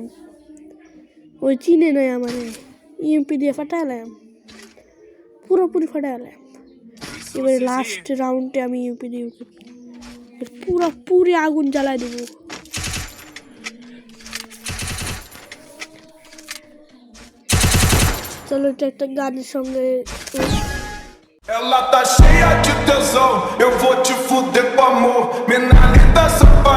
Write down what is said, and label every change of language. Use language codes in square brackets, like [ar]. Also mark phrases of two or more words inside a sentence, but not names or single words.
[bn] ওই চিনে নয় আমার ইউপি দিয়ে ফাটাইলাম, পুরোপুরি ফাটাইলাম। এবারে লাস্ট রাউন্ডে আমি ইউপি দিয়ে পুরোপুরি আগুন জ্বালায় দেবো। চলো এটা একটা গানের সঙ্গে। [pt] Ela tá cheia de tesão, eu vou te fuder com amor. Menina linda, só